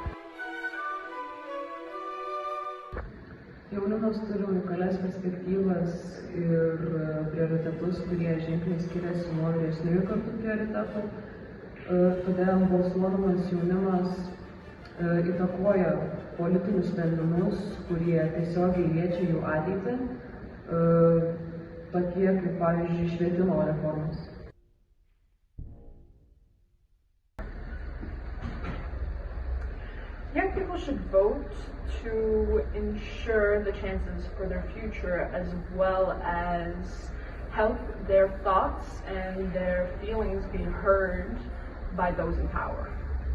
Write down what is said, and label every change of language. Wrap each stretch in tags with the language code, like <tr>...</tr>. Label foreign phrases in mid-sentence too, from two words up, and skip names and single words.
<lt>Jaunimas turi unikalias perspektyvas ir prioritetus, kurie ženkliai skiriasi nuo vyresniųjų kartų prioritetų. Todėl balsuodamas jaunimas įtakoja politinius sprendimus, kurie tiesiogiai liečia jų ateitį, tokie kaip, pavyzdžiui, švietimo reformos.</lt> <en>Young people should vote to ensure the chances for their future as well as help their thoughts and their feelings be heard by those in power.</en>